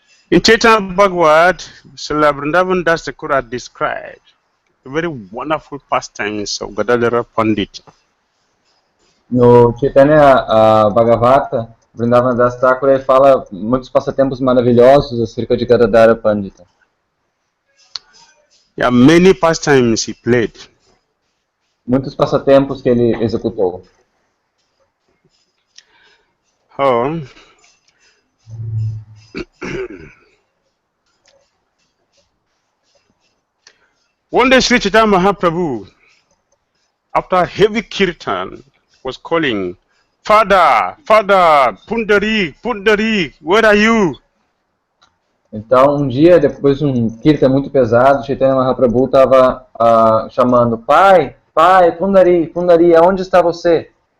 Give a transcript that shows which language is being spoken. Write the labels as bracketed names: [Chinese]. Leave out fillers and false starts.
[English] In Chaitanya Bhagavad, Srila Vrindavan Das Thakur described the very wonderful pastimes of Gadadhara Pandit. [Portuguese] No Chaitanya Bhagavata, Vrindavana Das Thakura fala muitos passatempos maravilhosos acerca de Gadadhara Pandita. [English] There are many pastimes he played. [Portuguese] Muitos passatempos que ele executou. Oh. [English] One day Sri Chaitanya Mahaprabhu, after heavy kirtan, was calling, Father, Father, Pundarik, Pundarik, where are you? [Portuguese] Então, dia, depois de kirtan muito pesado, Chaitanya Mahaprabhu estava chamando, Pai, Pai, Pundari, Pundari, aonde está você?